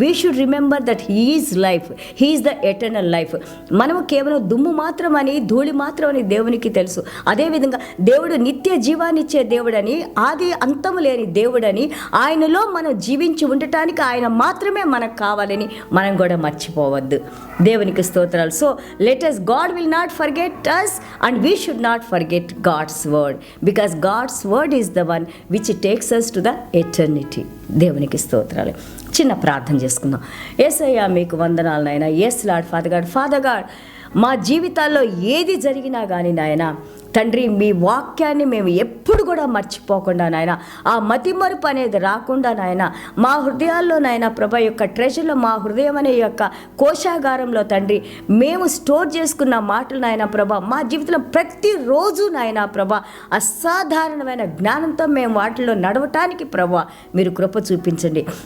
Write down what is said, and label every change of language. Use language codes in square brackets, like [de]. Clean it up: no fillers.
[en] We should remember that he is life, he is the eternal life. [te] మనము కేవలం దుమ్ము మాత్రమని, ధూళి మాత్రమని దేవునికి తెలుసు. అదేవిధంగా దేవుడు నిత్య జీవాన్నిచ్చే దేవుడని, ఆది అంతము లేని దేవుడని, ఆయనలో మనం జీవించి ఉండటానికి ఆయన మాత్రమే మనకు కావాలని మనం కూడా మర్చిపోవద్దు. దేవునికి స్తోత్రాలు. [en] So let us, God will not forget us and we should not forget God's word, because God's word is the one which takes us to the eternity. [te] దేవునికి స్తోత్రాలు. చిన్న ప్రార్థన చేసుకుందాం. యేసయ్యా మీకు వందనాలు నాయన. [en] yes Lord Father God, [te] మా జీవితాల్లో ఏది జరిగినా కానీ నాయన తండ్రి, మీ వాక్యాన్ని మేము ఎప్పుడు కూడా మర్చిపోకుండా నాయన, ఆ మతిమరుపు అనేది రాకుండా నాయన, మా హృదయాల్లో నాయన ప్రభా యొక్క ట్రెజర్లో, మా హృదయం అనే యొక్క కోశాగారంలో తండ్రి మేము స్టోర్ చేసుకున్న మాటలు నాయన ప్రభా, మా జీవితంలో ప్రతిరోజు నాయన ప్రభా అసాధారణమైన జ్ఞానంతో మేము వాటిలో నడవటానికి ప్రభా మీరు కృప చూపించండి.